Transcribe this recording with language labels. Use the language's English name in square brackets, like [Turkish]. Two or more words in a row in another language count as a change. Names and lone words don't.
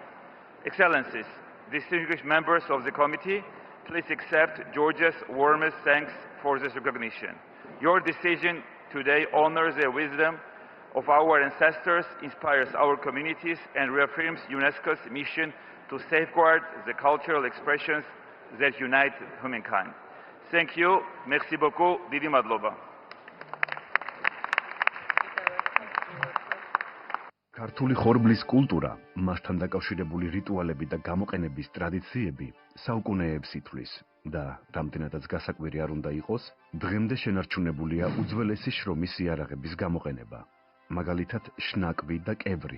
[English] Excellencies, distinguished members of the committee, please accept Georgia's warmest thanks for this recognition. Your decision today honors the wisdom of our ancestors, inspires our communities, and reaffirms UNESCO's mission to safeguard the cultural expressions that unite humankind. Thank you. [French] Merci beaucoup. [Georgian] დიდი მადლობა. ქართული ხორბლის კულტურა, მასთან დაკავშირებული რიტუალები და გამოყენების ტრადიციები საუკუნეებს ითვლის და რამდენადაც გასაკვირი არ უნდა იყოს, დღემდე შენარჩუნებულია უძველესი შრომის იარაღების გამოყენება, მაგალითად შნაკვი და კევრი.